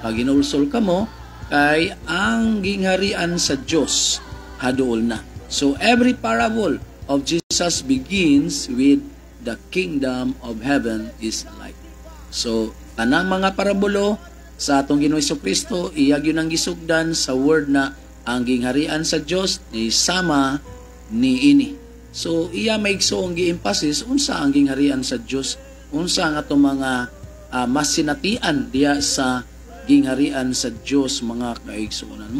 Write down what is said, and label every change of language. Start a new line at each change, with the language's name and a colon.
Cebuano: Pag ginulsol kamo kay ang gingharian sa Dios haduol na.
English: So every parable of Jesus begins with the kingdom of heaven is like.
Cebuano: So tanang mga parabolo sa atong Ginoong Hesukristo iyag yun ang gisugdan sa word na ang gingharian sa Dios ni sama ni ini. So iya maigsoong gi-emphasis unsa ang gingharian sa Dios, unsa ang atong mga masinatian diya sa gingharian sa Dios mga kaigsuonan.